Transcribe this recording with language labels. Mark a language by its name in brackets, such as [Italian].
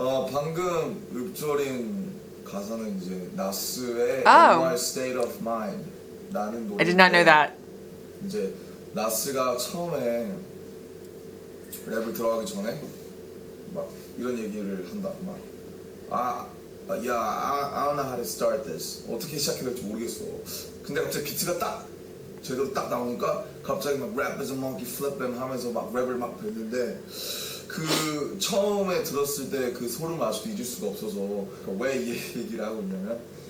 [Korean] 방금 읊조린 가사는 이제 나스의 My State of Mind 라는 노래. [English] I did not know that. [Korean] 이제 나스가 처음에 랩을 들어가기 전에 막 이런 얘기를 한다. [English] I don't know how to start this. [Korean] 어떻게 시작해야 될지 모르겠어. 근데 갑자기 비트가 딱 제대로 딱 나오니까 갑자기 막 [English] Rappers a monkey flip them [Korean] 하면서 막 랩을 막 뱉는데 그 처음에 들었을 때 그 소름 아직도 잊을 수가 없어서 왜 이 얘기를 하고 있냐면